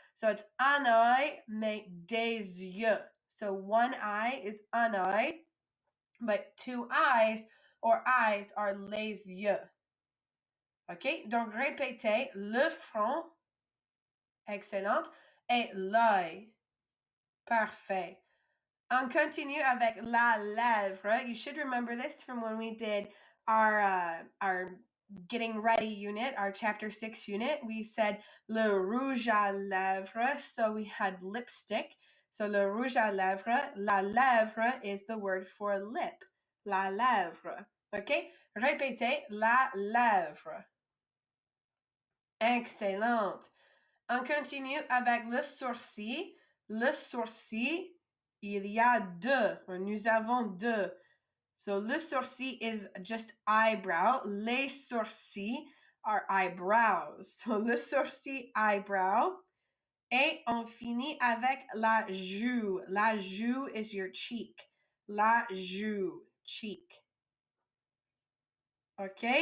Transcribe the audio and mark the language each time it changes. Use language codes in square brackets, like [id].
[en] So it's un œil, [fr] mais des yeux. [en] So one eye is un œil, but two eyes or eyes are les yeux. OK? [fr] Donc, répétez le front. Excellent. Et l'œil. Parfait. On continue avec la lèvre. [en] You should remember this from when we did our getting ready unit, our chapter 6 unit. We said le rouge à lèvres. So we had lipstick. So le rouge à lèvres. La lèvre is the word for lip. [fr] La lèvre. OK? Répétez la lèvre. Excellent. On continue avec le sourcil. Le sourcil, il y a deux. Nous avons deux. [en] So, le sourcil is just eyebrow. Les sourcils are eyebrows. So, le sourcil, eyebrow. [fr] Et on finit avec la joue. [en] La joue is your cheek. La joue, cheek. OK?